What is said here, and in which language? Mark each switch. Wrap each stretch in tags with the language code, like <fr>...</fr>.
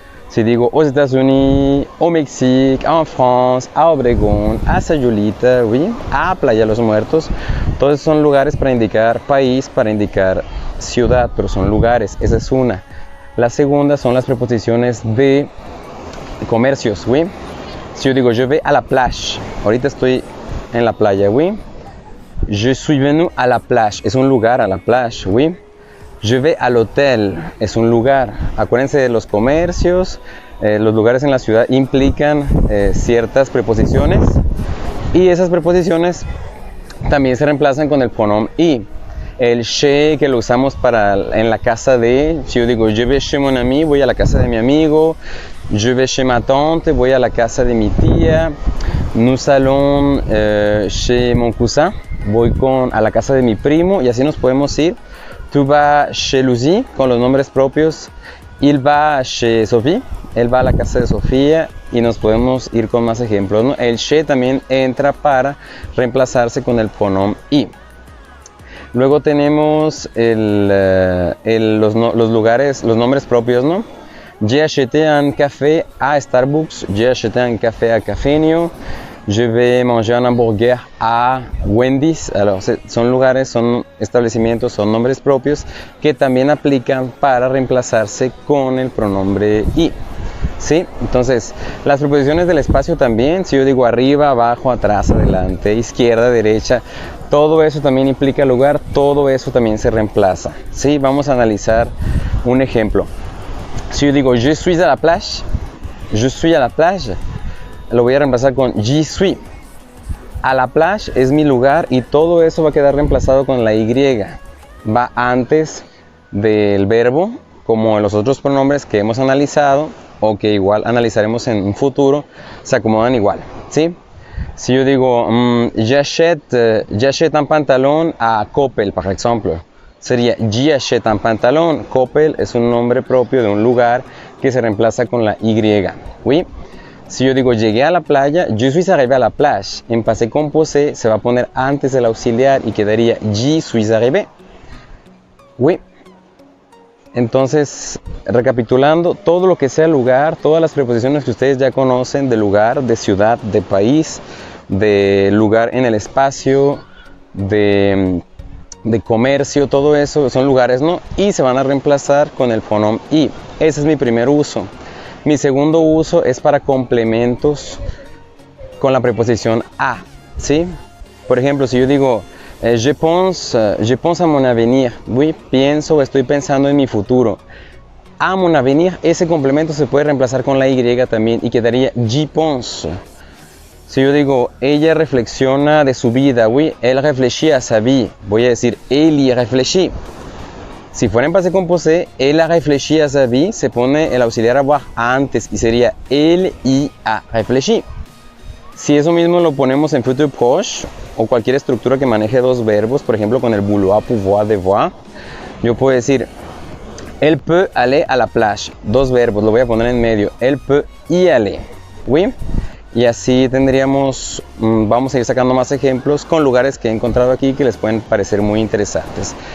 <es>Si digo</es> <fr>aux États-Unis, au Mexique, en France,</fr> <es>a Obregón, a Sayulita, oui, a Playa Los Muertos, todos son lugares para indicar país, para indicar ciudad, pero son lugares, esa es una. La segunda son las preposiciones de comercios, oui. Si yo digo</es> <fr>je vais à la plage,</fr> <es>ahorita estoy en la playa, oui.</es> <fr>Je suis venu à la plage,</fr> <es>es un lugar,</es> <fr>a la plage, oui. Je vais à l'hôtel,</fr> <es>es un lugar. Acuérdense de los comercios, los lugares en la ciudad implican ciertas preposiciones y esas preposiciones también se reemplazan con el pronom i. El chez que lo usamos en la casa de, si yo digo</es> <fr>je vais chez mon ami,</fr> <es>voy a la casa de mi amigo.</es> <fr>Je vais chez ma tante,</fr> <es>voy a la casa de mi tía.</es> <fr>Nous allons chez mon cousin,</fr> <es>voy a la casa de mi primo, y así nos podemos ir.</es> <fr>Tu vas chez Lucy</fr> <es>con los nombres propios.</es> <fr>Il va chez Sophie,</fr> <es>él va a la casa de Sofía, y nos podemos ir con más ejemplos, ¿no? El chez también entra para reemplazarse con el pronom i. Luego tenemos los lugares, los nombres propios, ¿no?</es> <fr>J'ai acheté un café à Starbucks, j'ai acheté un café à Cafenio. Je vais manger un hamburger a Wendy's.</fr> <es>Alors, son lugares, son establecimientos, son nombres propios que también aplican para reemplazarse con el pronombre i. ¿Sí? Entonces, las preposiciones del espacio también, si yo digo arriba, abajo, atrás, adelante, izquierda, derecha, todo eso también implica lugar, todo eso también se reemplaza. ¿Sí? Vamos a analizar un ejemplo. Si yo digo</es> <fr>je suis à la plage, je suis à la plage,</fr> <es>lo voy a reemplazar con</es> <fr>j'y suis.</fr> <es>A la plage es mi lugar y todo eso va a quedar reemplazado con la y. Va antes del verbo, como en los otros pronombres que hemos analizado o que igual analizaremos en un futuro, se acomodan igual, ¿sí? Si yo digo</es> <fr>j'achète un pantalón a Coppel,</fr> <es>por ejemplo, sería</es> <fr>j'y achète un pantalón.</fr> <es>Coppel es un nombre propio de un lugar que se reemplaza con la y, ¿oui? Si yo digo llegué a la playa,</es> <fr>je suis arrivé à la plage.</fr> <es>En passé composé se va a poner antes del auxiliar y quedaría</es> <fr>j'y suis arrivé.</fr> <es>Oui. Entonces, recapitulando, todo lo que sea lugar, todas las preposiciones que ustedes ya conocen de lugar, de ciudad, de país, de lugar en el espacio, de comercio, todo eso son lugares, ¿no? Y se van a reemplazar con el pronom i. Ese es mi primer uso. Mi segundo uso es para complementos con la preposición a, ¿sí? Por ejemplo, si yo digo</es> <fr>je pense à mon avenir,</fr> <es>oui, pienso o estoy pensando en mi futuro. A mon avenir, ese complemento se puede reemplazar con la y también y quedaría</es> <fr>j'y pense.</fr> <es>Si yo digo ella reflexiona de su vida, oui,</es> <fr>elle réfléchit à sa vie,</fr> <es>voy a decir</es> <fr>elle y réfléchit.</fr> <es>Si fuera en passé composé,</es> <fr>elle a réfléchi à sa vie,</fr> <es>se pone el auxiliar avoir antes y sería</es> <fr>elle y a réfléchi.</fr> <es>Si eso mismo lo ponemos en futur proche o cualquier estructura que maneje dos verbos, por ejemplo con el vouloir, pouvoir, devoir, yo puedo decir</es> <fr>elle peut aller à la plage.</fr> <es>Dos verbos, lo voy a poner en medio.</es> <fr>Elle peut y aller.</fr> <es>¿Oui? Y así tendríamos, vamos a ir sacando más ejemplos con lugares que he encontrado aquí que les pueden parecer muy interesantes.</es>